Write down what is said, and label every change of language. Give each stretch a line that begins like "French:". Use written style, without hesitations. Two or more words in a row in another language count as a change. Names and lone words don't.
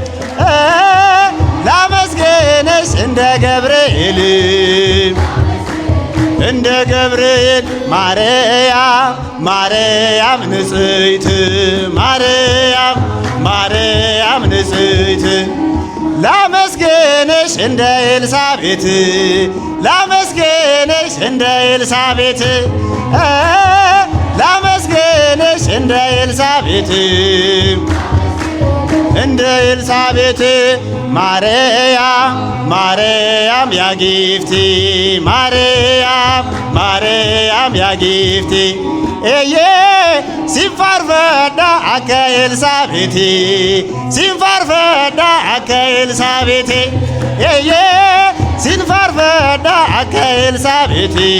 Amharic: ላመስግንሽ እንደ ገብርኤል እንደ ገብርኤል። ማርያም ንጽሕት ማርያም ንጽሕት ላመስግንሽ እንደ ኤልሳቤት ላመስግንሽ እንደ ኤልሳቤት ላመስግንሽ እንደ ኤልሳቤት እንደ ኤልሳቤት
Oromo: Maariyaam Maariyaam yaa giftii Maariyaam Maariyaam yaa giftii Eeyyee siin faarfanna akka Elsaabeetee siin faarfanna akka Elsaabeetee Eeyyee siin faarfanna akka Elsaabeetee